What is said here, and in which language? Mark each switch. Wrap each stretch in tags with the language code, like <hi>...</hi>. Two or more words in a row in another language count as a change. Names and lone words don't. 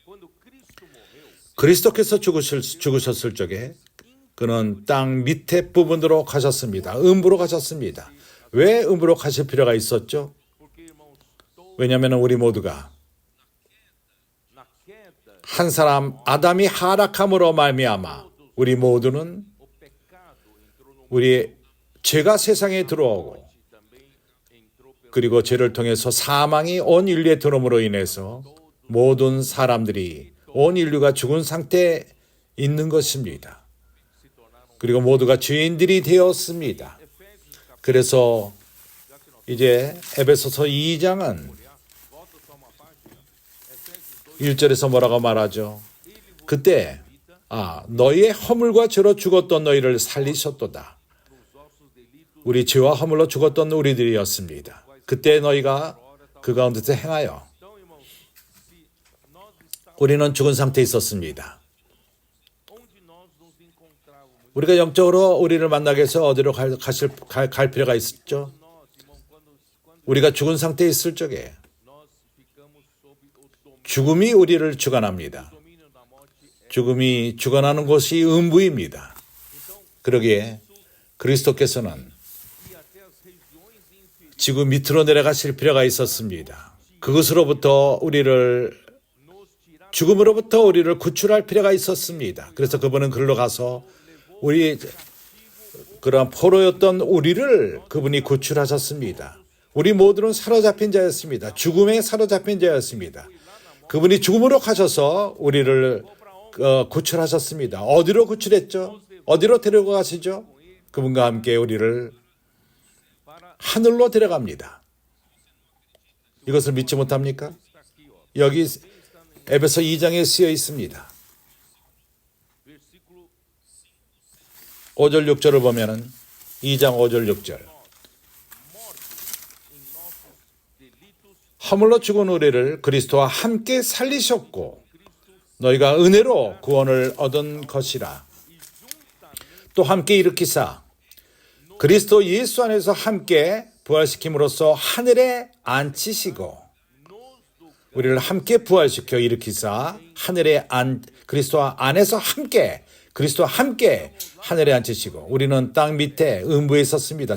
<ko>그리스도께서 죽으셨을 적에 그는 땅 밑에 부분으로 가셨습니다. 음부로 가셨습니다. 왜 음부로 가실 필요가 있었죠? 왜냐하면 우리 모두가</ko> <pt>na queda,</pt> <ko>한 사람 아담이 하락함으로 말미암아 우리 모두는</ko> <pt>o pecado entrou no</pt> <ko>우리 죄가 세상에 들어오고</ko> <pt>mundo, também entrou pelo</pt> <ko>그리고 죄를 통해서 사망이 온 인류에 들어옴으로 인해서 모든 사람들이 온 인류가 죽은 상태에 있는 것입니다.</ko> <pt>se tornaram</pt> <ko>그리고 모두가 죄인들이 되었습니다.</ko> <pt>Efésios capítulo,</pt> <ko>그래서</ko> <pt>já que nós</pt> <ko>이제 에베소서 2장은</ko> <pt>volta só uma página, Efésios 2,</pt> <ko>1절에서 뭐라고 말하죠?</ko> <pt>ele vos</pt> <ko>그때 너희의 허물과 죄로 죽었던 너희를 살리셨도다.</ko> <pt>nos vossos delitos,</pt> <ko>우리 죄와 허물로 죽었던 우리들이었습니다. 그때 너희가 그 가운데서 행하여</ko> <pt>então irmãos, se nós estávamos</pt> <ko>우리는 죽은 상태에 있었습니다.</ko> <pt>onde nós nos encontrávamos,</pt> <ko>우리가 영적으로 우리를 만나기 위해서 어디로 갈 필요가 있었죠?</ko> <pt>nós, irmão, quando</pt> <ko>우리가 죽은 상태에 있을 적에</ko> <pt>nós ficamos sob o</pt> <ko>죽음이 우리를 주관합니다.</ko> <pt>domínio da morte,</pt> <ko>죽음이 주관하는 곳이 음부입니다. 그러기에 그리스도께서는</ko> <pt>e até as regiões inferiores</pt> <ko>지구 밑으로 내려가실 필요가 있었습니다. 그것으로부터 우리를</ko> <pt>nos tiraram</pt> <ko>죽음으로부터 우리를 구출할 필요가 있었습니다. 그래서 그분은 글로 가서 우리 그런 포로였던 우리를 그분이 구출하셨습니다. 우리 모두는 사로잡힌 자였습니다. 죽음에 사로잡힌 자였습니다. 그분이 죽음으로 가셔서 우리를 구출하셨습니다. 어디로 구출했죠? 어디로 데려가시죠? 그분과 함께 우리를 para 하늘로 데려갑니다. 이것을 믿지 못합니까?</ko> <pt>está aqui, ó,</pt> <ko>여기 에베소 2장에 쓰여 있습니다. versículo 5절 6절을 보면은 2장 5절 6절</ko> <pt>mortos em nossos delitos,</pt> <ko>허물로 죽은 우리를 그리스도와 함께 살리셨고 너희가 은혜로 구원을 얻은 것이라. 또 함께 일으키사 그리스도 예수 안에서 함께 부활시킴으로써 하늘에 앉히시고 우리를 함께 부활시켜 일으키사 하늘에 그리스도 안에서 함께 그리스도와 함께 하늘에 앉히시고 우리는 땅 밑에 음부에 있었습니다.</ko>